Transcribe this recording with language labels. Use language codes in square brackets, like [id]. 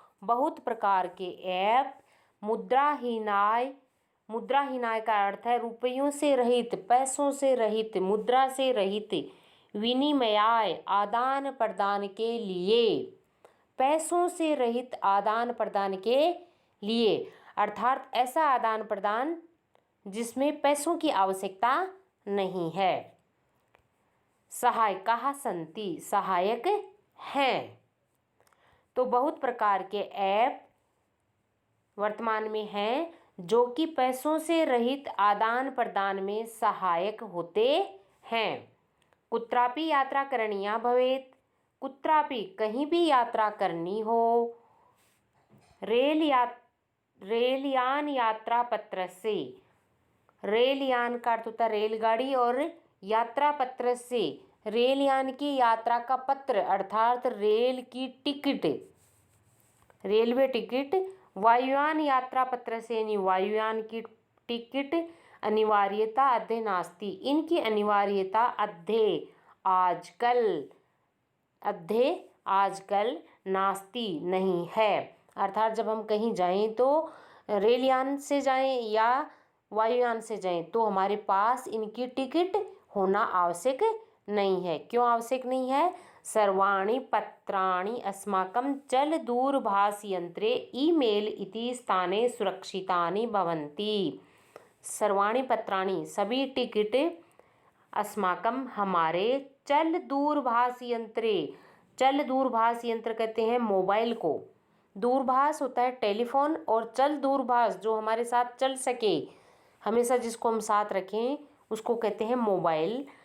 [hi] बहुत प्रकार के ऐप। मुद्राहीनाय का अर्थ है रुपयों से रहित, पैसों से रहित, मुद्रा से रहित। विनिमयाय आदान प्रदान के लिए, पैसों से रहित आदान प्रदान के लिए, अर्थात ऐसा आदान प्रदान जिसमें पैसों की आवश्यकता नहीं है। [sa] सहायकाः सन्ति, [hi] सहायक हैं। तो बहुत प्रकार के ऐप वर्तमान में हैं जो कि पैसों से रहित आदान प्रदान में सहायक होते हैं। [sa] कुत्रापि यात्रा करणीया भवेत्, [hi] कुत्रापि कहीं भी यात्रा करनी हो, रेलयान यात्रा पत्र से, रेलयान का अर्थ होता है रेलगाड़ी, और यात्रा पत्र से रेलयान की यात्रा का पत्र अर्थात रेल की टिकट, रेलवे टिकट। वायुयान यात्रा पत्र से यानी वायुयान की टिकट [sa] अनिवार्यता अद्य नास्ति, [hi] इनकी अनिवार्यता अद्य आजकल नास्ति नहीं है। अर्थात जब हम कहीं जाएं तो रेलयान से जाएं या वायुयान से जाएं तो हमारे पास इनकी टिकट होना आवश्यक नहीं है। क्यों आवश्यक नहीं है? [sa] सर्वाणि पत्राणि अस्माकं चल दूरभाष यंत्रे ईमेल इति स्थाने सुरक्षितानि भवन्ति। सर्वाणि पत्राणि [hi] सभी टिकट, अस्माकं हमारे, चल दूरभाष यंत्रे, चल दूरभाष यंत्र कहते हैं मोबाइल को। दूरभाष होता है टेलीफोन, और चल दूरभाष जो हमारे साथ चल सके, हमेशा जिसको हम साथ रखें उसको कहते हैं मोबाइल।